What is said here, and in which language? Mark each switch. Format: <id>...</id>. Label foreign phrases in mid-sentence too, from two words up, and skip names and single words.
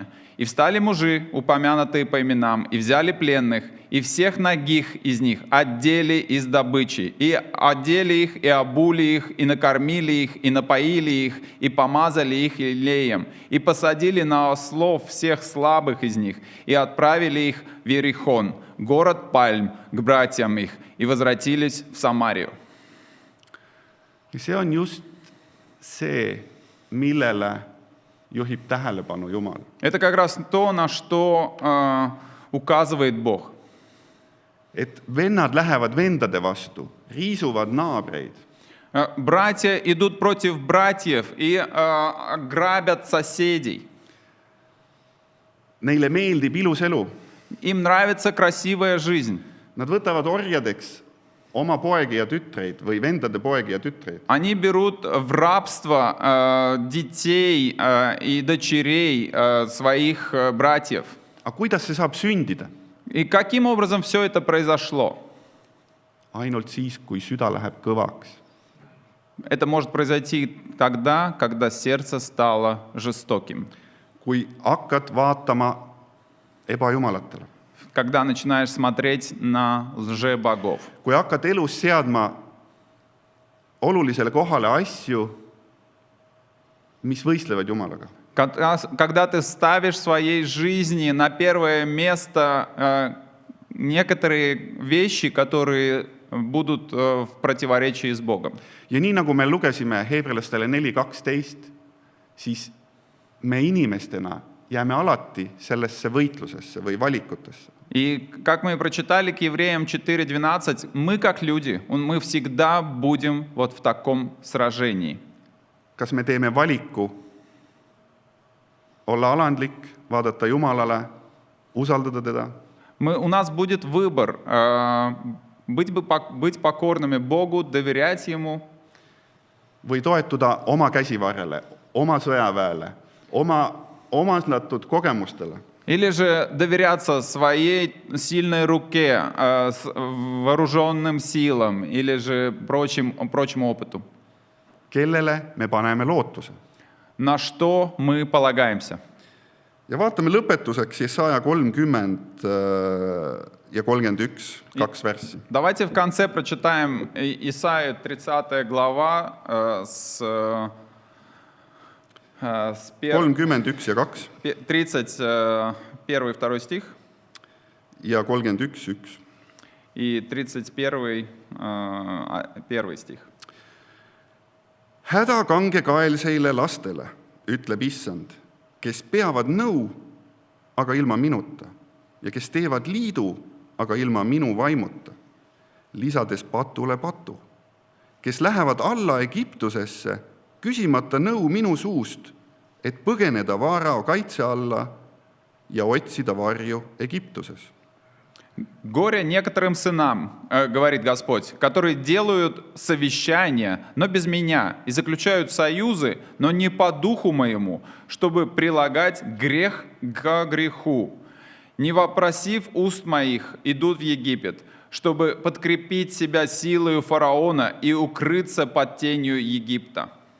<ru>И встали мужи, упомянутые по именам, и взяли пленных, и всех нагих из них отдели из добычи, и одели их, и обули их, и накормили их, и напоили их, и помазали их елеем, и посадили на ослов всех слабых из них, и отправили их в Иерихон, город Пальм, к братьям их, и возвратились в Самарию.</ru> <et>Ja see on just see, millele juhib tähelepanu Jumal.</et> <ru>Это как раз то, на что указывает Бог.</ru> <et>Et vennad lähevad vendade vastu, riisuvad naabreid.</et> <ru>Братья идут против братьев и грабят соседей.</ru> <et>Neile meeldib ilus elu.</et> <ru>Им нравится красивая жизнь.</ru> <et>Nad võtavad orjadeks oma poegi ja tütreid või vendade poegi ja tütreid.</et> <ru>Они берут в рабство детей и дочерей своих братьев.</ru> <et>Aga kuidas see saab sündida?</et> <ru>И каким образом все это произошло?</ru> <et>Ainult siis, kui süda läheb kõvaks.</et> <ru>Это может произойти тогда, когда сердце стало жестоким.</ru> <et>Kui hakkad vaatama ebajumalatele.</et> <ru>Когда начинаешь смотреть на лжебогов.</ru> <et>Kui hakkad elus seadma olulisele kohale asju, mis võistlevad Jumalaga.</et> <ru>Когда ты ставишь в своей жизни на первое место некоторые вещи, которые будут в противоречии с Богом.</ru> <et>Ja nii nagu me lugesime Heebrealastele 4:12, siis me inimestena jääme alati sellesse võitlusesse või valikutesse.</et> <ru>И как мы прочитали к Евреям 4:12, мы как люди, мы всегда будем вот в таком сражении.</ru> <et>Kas me teeme valiku olla alandlik, vaadata Jumalale, usaldada teda?</et> <ru>У нас будет выбор быть покорными Богу, доверять Ему.</ru> <et>Või toetuda oma käsivarrele, oma sõjaväele, oma omaslatud kogemustele.</et> <ru>Или же доверяться своей сильной руке, вооруженным силам, или же прочему опыту.</ru> <et>Kellele me paneme lootuse?</et> <ru>На что мы полагаемся?</ru> <et>Ja vaatame lõpetuseks Jesaja 30 ja 31, 2 verssi.</et> <ru>Давайте в конце прочитаем Исаию 30 глава с</ru> <et>31 ja 2</et> <ru>31 и 2 стих</ru> <et>ja 31, 1.</et> <ru>и 31 1 стих.</ru> <et>Häda kangekaelseile lastele, ütleb issand, kes peavad nõu, aga ilma minuta, ja kes teevad liidu, aga ilma minu vaimuta, lisades patule patu, kes lähevad alla Egiptusesse, küsimata nõu minu suust, et põgeneda Vaarao kaitse alla ja otsida varju Egiptuses.</et> <ru>Горе некоторым сынам, говорит Господь, которые делают совещания, но без меня, и заключают союзы, но не по духу моему, чтобы прилагать грех к греху. Не вопросив уст моих, идут в Египет, чтобы подкрепить себя силою фараона и укрыться под тенью Египта.</ru>